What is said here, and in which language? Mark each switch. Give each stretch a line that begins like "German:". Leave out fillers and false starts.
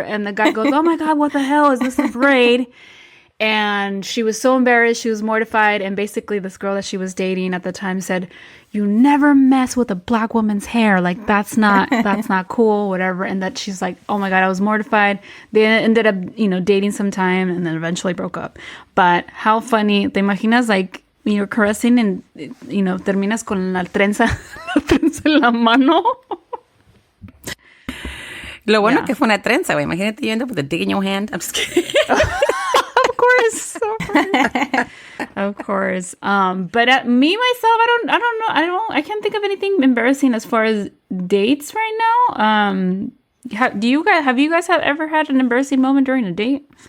English: And the guy goes, oh my God, what the hell is this, a braid? And she was so embarrassed. She was mortified. And basically this girl that she was dating at the time said, you never mess with a Black woman's hair. Like, that's not cool, whatever. And that she's like, oh my God, I was mortified. They ended up, dating sometime and then eventually broke up. But how funny.
Spanish: ¿Te imaginas,
English: you're caressing and,
Spanish: terminas con la trenza en la mano? Lo bueno que fue una trenza, güey. Imagínate
English: you end up with a dick in your hand. I'm just kidding. Of course. But me, myself, I can't think of anything embarrassing as far as dates right now. Have you guys ever had an embarrassing moment during a date?